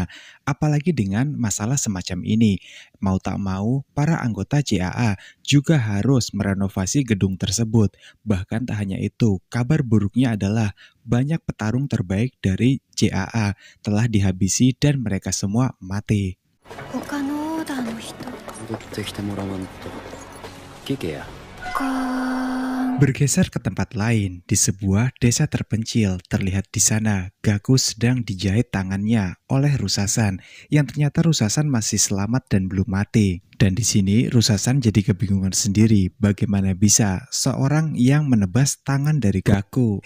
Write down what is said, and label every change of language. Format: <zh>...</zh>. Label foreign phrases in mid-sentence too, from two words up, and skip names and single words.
<id>Apalagi dengan masalah semacam ini, mau tak mau para anggota JAA juga harus merenovasi gedung tersebut. Bahkan tak hanya itu, kabar buruknya adalah banyak petarung terbaik dari JAA telah dihabisi dan mereka semua mati.</id> <ja>他のオーダーの人戻ってきてもらわんと聞けや</ja> <id>Bergeser ke tempat lain, di sebuah desa terpencil, terlihat di sana Gaku sedang dijahit tangannya oleh Rusasan, yang ternyata Rusasan masih selamat dan belum mati. Dan di sini Rusasan jadi kebingungan sendiri bagaimana bisa seorang yang menebas tangan dari Gaku.</id>